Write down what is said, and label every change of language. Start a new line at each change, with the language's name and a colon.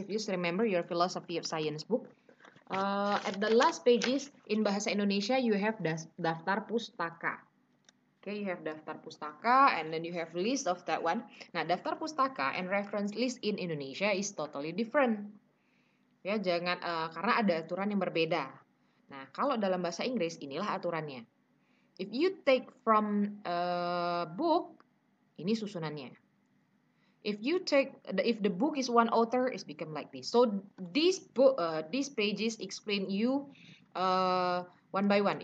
English: If you remember your philosophy of science book, at the last pages in bahasa Indonesia you have daftar pustaka. Okay, you have daftar pustaka and then you have list of that one. Nah, daftar pustaka and reference list in Indonesia is totally different.
Indonesian: Ya, jangan karena ada aturan yang berbeda. Nah, kalau dalam bahasa Inggris inilah aturannya.
English: If you take from a book,
Indonesian: ini susunannya.
English: If the book is one author, it's become like this. So these pages explain you one by one.